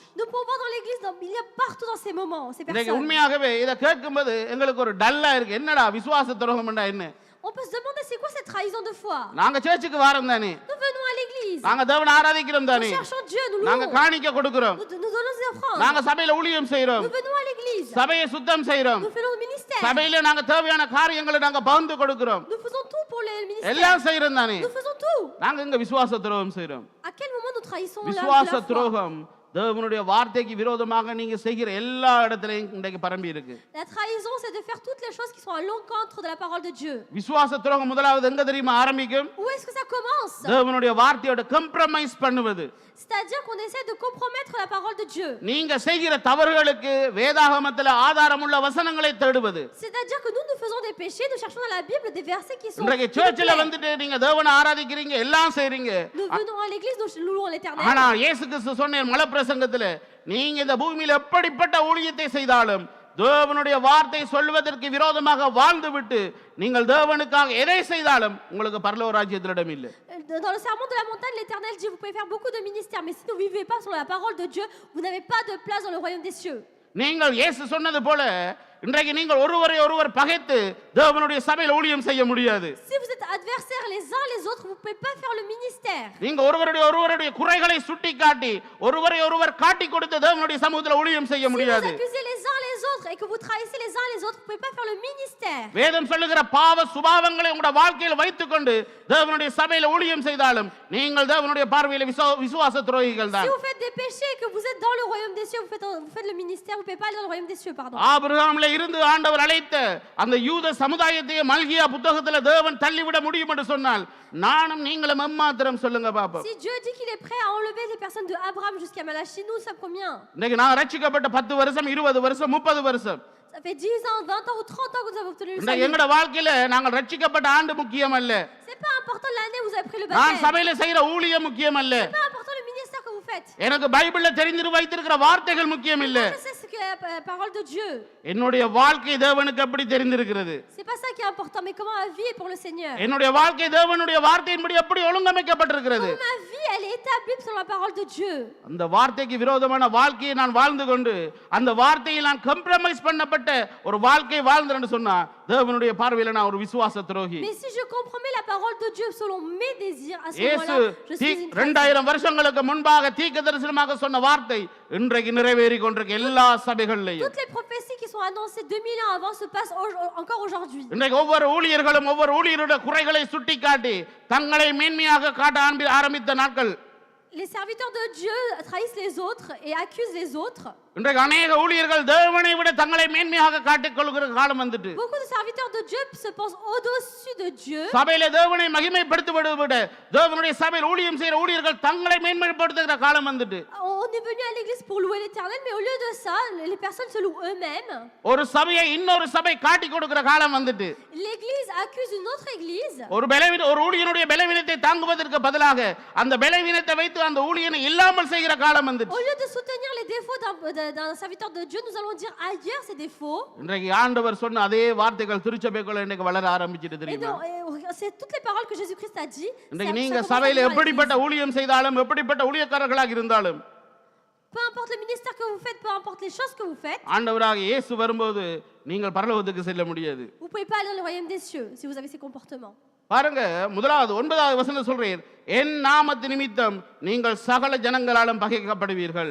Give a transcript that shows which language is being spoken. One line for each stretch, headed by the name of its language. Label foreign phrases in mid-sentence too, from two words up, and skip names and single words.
French: Nous pouvons voir dans l'église, il y a partout dans ces moments, ces
Tamil: இன்றைக்கு
French: personnes.
Tamil: உண்மையாகவே இதை கேட்கும்போது எங்களுக்கு ஒரு டல்லா இருக்கு. என்னடா விசுவாச துரோகம் என்ன?
French: On peut se demander c'est quoi cette trahison de foi?
Tamil: நாங்க சர்ச்சுக்கு வாரோம் தானே,
French: Nous venons à l'église.
Tamil: நாங்க தேவனை ஆராதிக்கிறோம்
French: Nous
Tamil: தானே,
French: cherchons Dieu, nous
Tamil: நாங்க
French: louons.
Tamil: காணிக்க கொடுக்கிறோம்,
French: Nous donnons des offrandes.
Tamil: நாங்க சபையில ஊழியம் செய்றோம்,
French: Nous venons à l'église.
Tamil: சபையை சுத்தம் செய்றோம்,
French: Nous faisons le ministère.
Tamil: சபையில நாங்க தேவையான காரியங்களை நாங்க பகிர்ந்து கொடுக்கிறோம்,
French: Nous faisons tout pour le ministère.
Tamil: எல்லாம் செய்றோம் தானே.
French: Nous faisons tout.
Tamil: நாங்க இங்க விசுவாச துரோகம் செய்றோம்.
French: À quel moment nous trahissons la
Tamil: விசுவாச
French: foi?
Tamil: துரோகம் தேவனுடைய வார்த்தைக்கு விரோதமாக நீங்க செய்கிற எல்லா இடத்திலையும் இன்றைக்கு பரம்பி இருக்கு.
French: La trahison, c'est de faire toutes les choses qui sont à l'encontre de la parole de Dieu.
Tamil: விசுவாச துரோகம் முதலாவது எங்க தெரியுமா ஆரம்பிக்கும்?
French: Où est-ce que ça commence?
Tamil: தேவனுடைய வார்த்தையோட கம்ப்ரமைஸ் பண்ணுவது.
French: C'est-à-dire qu'on essaie de compromettre la parole de Dieu.
Tamil: நீங்க செய்கிற தவறுகளுக்கு வேதாகமத்துல ஆதாரமுள்ள வசனங்களை தேடுவது.
French: C'est-à-dire que nous faisons des péchés, nous cherchons dans la Bible des versets qui sont
Tamil: இன்றைக்கு
French: qui nous
Tamil: சர்ச்சில்
French: plaisent.
Tamil: வந்துட்டு நீங்க தேவனை ஆராதிக்கிறீங்க, எல்லாம் செய்றீங்க.
French: Nous venons à l'église, nous louons l'Éternel.
Tamil: ஆனா இயேசு கிறிஸ்து சொன்ன மலை பிரசங்கத்துல நீங்க இந்த பூமியில எப்படிப்பட்ட ஊழியத்தை செய்தாலும் தேவனுடைய வார்த்தை சொல்வதற்கு விரோதமாக வாழ்ந்து விட்டு நீங்கள் தேவனுக்காக எதை செய்தாலும் உங்களுக்கு பரலோக ராஜ்யத்தில் இடம் இல்லை.
French: Dans le sermon de la montagne, l'Éternel dit vous pouvez faire beaucoup de ministères, mais si vous ne vivez pas selon la parole de Dieu, vous n'avez pas de place dans le royaume des cieux.
Tamil: நீங்கள் இயேசு சொன்னது போல இன்றைக்கு நீங்கள் ஒருவரை ஒருவர் பகைத்து தேவனுடைய சபையில் ஊழியம் செய்ய முடியாது.
French: Si vous êtes adversaires les uns les autres, vous ne pouvez pas faire le ministère.
Tamil: நீங்க ஒருவருடைய குறைகளை சுட்டிக்காட்டி ஒருவரை ஒருவர் காட்டி கொடுத்து தேவனுடைய சமூகத்தில் ஊழியம் செய்ய
French: Si vous
Tamil: முடியாது.
French: accusez les uns les autres et que vous trahissez les uns les autres, vous ne pouvez pas faire le ministère.
Tamil: வேதம் சொல்லுகிற பாவ சுபாவங்களை உங்களுடைய வாழ்க்கையில் வைத்துக்கொண்டு தேவனுடைய சபையில ஊழியம் செய்தாலும் நீங்கள் தேவனுடைய பார்வையில விசுவாச துரோகிகள் தான்.
French: Si vous faites des péchés et que vous êtes dans le royaume des cieux, vous faites le ministère, vous ne pouvez pas aller dans le royaume des cieux, pardon.
Tamil: ஆபிரகாம்ல இருந்து ஆண்டவர் அழைத்த அந்த யூத சமுதாயத்தை மல்கியா புத்தகத்துல தேவன் தள்ளிவிட முடியும் என்று சொன்னால் நானும் நீங்களும் எம்மாத்திரம் சொல்லுங்க பாப்போம்.
French: Si Dieu dit qu'il est prêt à enlever les personnes de Abraham jusqu'à Malachie, nous sommes combien?
Tamil: இன்னைக்கு நான் ரட்சிக்கப்பட்ட 10 வருஷம் 20 வருஷம் 30 வருஷம்
French: Ça fait 10 ans, 20 ans ou 30 ans que vous avez obtenu le
Tamil: இந்த
French: salut.
Tamil: எங்கட வாழ்க்கையில நாங்கள் ரட்சிக்கப்பட்ட ஆண்டு முக்கியம் அல்ல.
French: C'est pas important l'année où vous avez pris le
Tamil: நான்
French: baptême.
Tamil: சபையில செய்யற ஊழியம் முக்கியம் அல்ல.
French: C'est pas important le ministère que vous faites.
Tamil: எனக்கு பைபிள்ல தெரிந்து வைத்திருக்கிற வார்த்தைகள் முக்கியம் இல்ல.
French: Je sais ce que la parole de Dieu.
Tamil: என்னுடைய வாழ்க்கை தேவனுக்கு எப்படி தெரிந்திருக்கிறது?
French: C'est pas ça qui est important, mais comment ma vie est pour le Seigneur.
Tamil: என்னுடைய வாழ்க்கை தேவனுடைய வார்த்தையின்படி எப்படி ஒழுங்கமைக்கப்பட்டிருக்கிறது?
French: Ma vie, elle est établie sur la parole de Dieu.
Tamil: அந்த வார்த்தைக்கு விரோதமான வாழ்க்கையை நான் வாழ்ந்து கொண்டு அந்த வார்த்தையில் நான் காம்ப்ரமைஸ் பண்ணப்பட்ட ஒரு வாழ்க்கை வாழ்ந்தேன்னு சொன்னா தேவனுடைய பார்வையில நான் ஒரு விசுவாச துரோகி.
French: Mais si je compromets la parole de Dieu selon mes désirs, à ce
Tamil: இயேசு
French: moment-là, je suis une
Tamil: 2000 வருஷங்களுக்கு முன்பாக தீர்க்கதரிசனமாக சொன்ன வார்த்தை இன்றைக்கு நிறைவேறி கொண்டிருக்க எல்லா சபைகளிலும்.
French: Toutes les prophéties qui sont annoncées 2000 ans avant se passent encore aujourd'hui.
Tamil: இன்றைக்கு ஒவ்வொரு ஊழியர்களும் ஒவ்வொரு ஊழியருடைய குறைகளை சுட்டிக்காட்டி தங்களை மேன்மையாக காட்ட ஆரம்பித்த நாட்கள்.
French: Les serviteurs de Dieu trahissent les autres et accusent les autres.
Tamil: இன்றைக்கு अनेक ஊழியர்கள் தேவனை விட தங்களை மேன்மையாக காட்டிக் கொள்கிற காலம் வந்துட்டு.
French: Beaucoup de serviteurs de Dieu se pensent au-dessus de Dieu.
Tamil: சபையில தேவனை மகிமைப்படுத்துவதை விட தேவனுடைய சபையில் ஊழியம் செய்கிற ஊழியர்கள் தங்களை மேன்மைப்படுத்துகிற காலம் வந்துட்டு.
French: On est venu à l'église pour louer l'Éternel, mais au lieu de ça, les personnes se louent eux-mêmes.
Tamil: ஒரு சபையை இன்னொரு சபை காட்டிக் கொடுக்கிற காலம் வந்துட்டு.
French: L'église accuse une autre église.
Tamil: ஒரு ஊழியனுடைய பலவீனத்தை தாங்குவதற்கு பதிலாக அந்த பலவீனத்தை வைத்து அந்த ஊழியனை இல்லாமல் செய்கிற காலம் வந்துட்டு.
French: Au lieu de soutenir les défauts d'un serviteur de Dieu, nous allons dire ailleurs ses défauts.
Tamil: இன்றைக்கு ஆண்டவர் சொன்ன அதே வார்த்தைகள் திருச்சபைக்குள்ள இன்னைக்கு வளர ஆரம்பிச்சிட்டு
French: Et
Tamil: தெரியுமா?
French: donc, c'est toutes les paroles que Jésus-Christ a dit.
Tamil: இன்றைக்கு நீங்க சபையில எப்படிப்பட்ட ஊழியம் செய்தாலும் எப்படிப்பட்ட ஊழியக்காரர்களாக இருந்தாலும்
French: Peu importe le ministère que vous faites, peu importe les choses que vous faites,
Tamil: ஆண்டவராக இயேசு வரும்போது நீங்கள் பரலோகத்துக்கு செல்ல முடியாது.
French: vous ne pouvez pas aller dans le royaume des cieux si vous avez ces comportements.
Tamil: பாருங்க, முதலாவது 9வது வசனம் சொல்றேன், என் நாமத்து நிமித்தம் நீங்கள் சகல ஜனங்களாலும் பகைக்கப்படுவீர்கள்.